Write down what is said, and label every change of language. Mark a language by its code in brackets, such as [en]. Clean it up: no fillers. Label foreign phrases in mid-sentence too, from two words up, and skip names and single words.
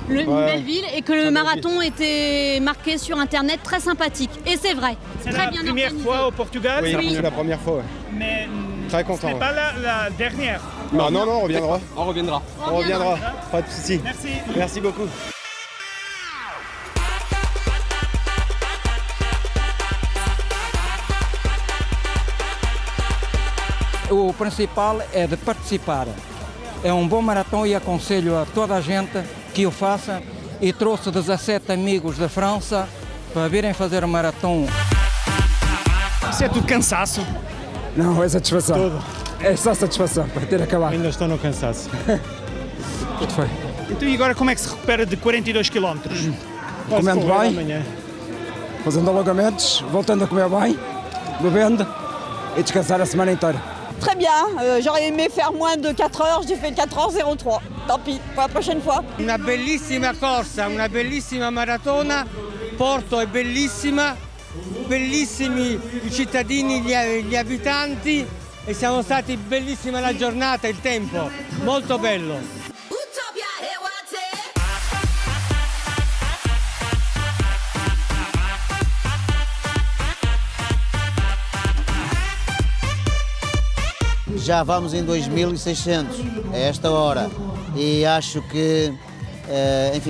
[fr] une belle ville et que le marathon était marqué sur internet très sympathique. Et c'est vrai. C'est très la bien première organisé. fois au Portugal? Oui, c'est la première fois. Ouais. Mais Très content. ce n'est pas la dernière. Non, on reviendra. On reviendra. On reviendra. Pas de soucis. Merci. Merci beaucoup. [pt] O principal é de participar. É um bom maratão e aconselho a toda a gente que o faça. E trouxe 17 amigos da França para virem fazer o maratão. Isso é tudo cansaço? Não, é satisfação. Tudo. É só satisfação para ter acabado. Ainda estou no cansaço. Tudo foi. Então e agora como é que se recupera de 42 km? Comendo bem, fazendo alongamentos, voltando a comer bem, bebendo e descansar a semana inteira. [fr] Très bien, j'aurais aimé faire moins de 4 heures, j'ai fait 4h03. Tant pis, pour la prochaine fois. [it] Una bellissima corsa, una bellissima maratona, Porto è bellissima, bellissimi i cittadini, gli abitanti e siamo stati bellissima la giornata, il tempo, molto bello. [pt] Já vamos em 2.600 a esta hora e acho que, enfim,